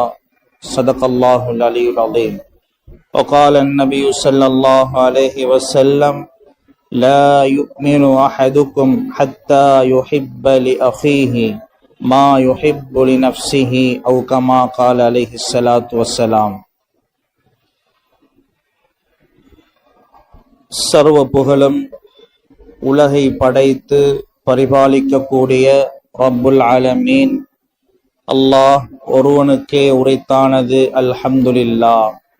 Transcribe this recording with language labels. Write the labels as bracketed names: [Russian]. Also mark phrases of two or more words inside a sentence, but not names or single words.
[Arabic] صدق الله العلي العظيم. وقال النبي صلى الله عليه وسلم: لا يؤمن أحدكم حتى يحب لأخيه ما يحب لنفسه أو كما قال عليه الصلاة والسلام. [Tamil] சர்வ புகழும் உலகை படைத்து பரிபாலிக்கக்கூடிய [Arabic] رب العالمين [Tamil] அல்லாஹ் ஒருவனுக்கே உரைத்தானது. [Arabic] الحمد لله.